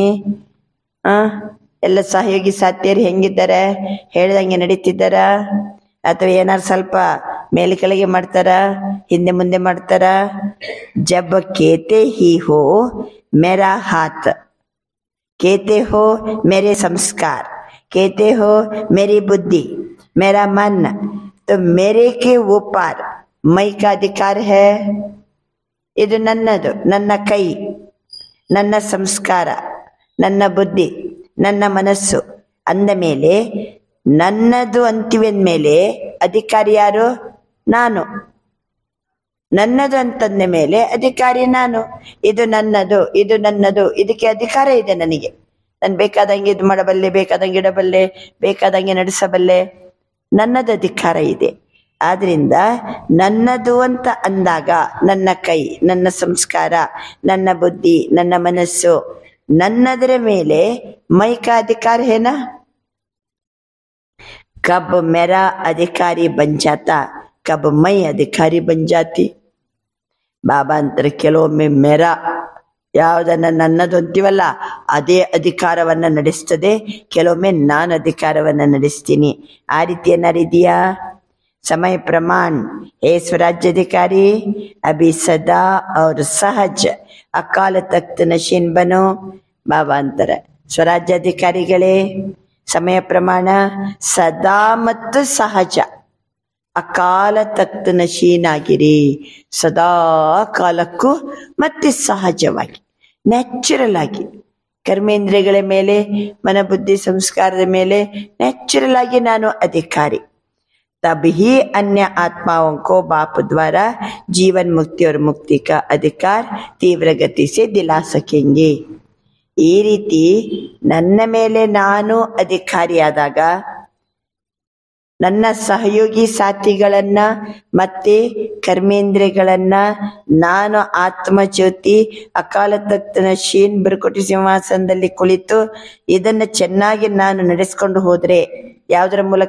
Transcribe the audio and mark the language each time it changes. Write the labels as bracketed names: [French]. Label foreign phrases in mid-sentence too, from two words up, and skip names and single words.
[Kannada] ಎಲ್ಲ ಸಹಯೋಗಿ ಸಾಥಿಯರು ಹೆಂಗಿದ್ದಾರೆ? ಹೇಳ್ದಂಗೆ ನಡೀತಿದ್ದಾರ ಅಥವಾ ಏನಾರು ಸ್ವಲ್ಪ ಮೇಲೆ ಕೆಳಗೆ ಮಾಡ್ತಾರ, ಹಿಂದೆ ಮುಂದೆ ಮಾಡ್ತಾರ? [Hindi] जब कहते ही हो मेरा हाथ, कहते हो मेरे संस्कार, कहते हो मेरी बुद्धि, मेरा मन, तो मेरे के ऊपर मई का अधिकार है. [Kannada] ಇದು ನನ್ನದು, ನನ್ನ ಕೈ, ನನ್ನ ಸಂಸ್ಕಾರ, ನನ್ನ ಬುದ್ಧಿ, ನನ್ನ ಮನಸ್ಸು ಅಂದ ಮೇಲೆ ನನ್ನದು ಅಂತೀವಿ ಅಂದಮೇಲೆ ಅಧಿಕಾರಿ ಯಾರು? ನಾನು. ನನ್ನದು ಅಂತಂದ ಮೇಲೆ ಅಧಿಕಾರಿ ನಾನು. ಇದು ನನ್ನದು, ಇದು ನನ್ನದು, ಇದಕ್ಕೆ ಅಧಿಕಾರ ಇದೆ ನನಗೆ. ನಾನು ಬೇಕಾದಂಗೆ ಇದು ಮಾಡಬಲ್ಲೆ, ಬೇಕಾದಂಗೆ ಇಡಬಲ್ಲೆ, ಬೇಕಾದಂಗೆ ನಡೆಸಬಲ್ಲೆ. ನನ್ನದು ಅಧಿಕಾರ ಇದೆ. ಆದ್ರಿಂದ ನನ್ನದು ಅಂತ ಅಂದಾಗ ನನ್ನ ಕೈ, ನನ್ನ ಸಂಸ್ಕಾರ, ನನ್ನ ಬುದ್ಧಿ, ನನ್ನ ಮನಸ್ಸು, ನನ್ನದರ ಮೇಲೆ [Hindi] मैं का अधिकार है ना. कब मेरा अधिकारी बन जाता, कब मैं अधिकारी बन जाती. [Kannada] ಬಾಬಾ ಅಂತಾರೆ ಕೆಲವೊಮ್ಮೆ ಮೇರಾ ಯಾವುದನ್ನ ನನ್ನದು ಅಂತೀವಲ್ಲ ಅದೇ ಅಧಿಕಾರವನ್ನ ನಡೆಸ್ತದೆ, ಕೆಲವೊಮ್ಮೆ ನಾನು ಅಧಿಕಾರವನ್ನ ನಡೆಸ್ತೀನಿ. ಆ ರೀತಿ ಏನಾರಿದೆಯಾ? [Hindi] समय प्रमाण हे स्वराज्याधिकारी अभी सदा और सहज अकाल तख्त नशीन बनो. [Kannada] ಬಾಬಾ ಅಂತರ ಸ್ವರಾಜ್ಯಾಧಿಕಾರಿಗಳೇ ಸಮಯ ಪ್ರಮಾಣ ಸದಾ ಮತ್ತು ಸಹಜ ಅಕಾಲ ತಖ್ತ ನಶೀನ್ ಆಗಿರಿ. ಸದಾ ಕಾಲಕ್ಕೂ ಮತ್ತೆ ಸಹಜವಾಗಿ ನ್ಯಾಚುರಲ್ ಆಗಿ ಕರ್ಮೇಂದ್ರಿಯಗಳ ಮೇಲೆ, ಮನಬುದ್ಧಿ ಸಂಸ್ಕಾರದ ಮೇಲೆ ನ್ಯಾಚುರಲ್ ಆಗಿ ನಾನು ಅಧಿಕಾರಿ. [Hindi] तभी अन्य आत्माओं को बाप द्वारा जीवन मुक्ति और मुक्ति का अधिकार तीव्र गति से दिला सकेंगे. [Kannada] ಈ ರೀತಿ ನನ್ನ ಮೇಲೆ ನಾನು ಅಧಿಕಾರಿಯಾದಾಗ ನನ್ನ ಸಹಯೋಗಿ ಸಾಥಿಗಳನ್ನ ಮತ್ತೆ ಕರ್ಮೇಂದ್ರಿಯಗಳನ್ನ ನಾನು ಆತ್ಮಜ್ಯೋತಿ ಅಕಾಲ ತಖ್ತನ ಶೀನ್ ಬಿರುಕುಟಿ ಸಿಂಹಾಸನದಲ್ಲಿ ಕುಳಿತು ಇದನ್ನ ಚೆನ್ನಾಗಿ ನಾನು ನಡೆಸ್ಕೊಂಡು ಹೋದ್ರೆ, ಯಾವುದರ ಮೂಲಕ?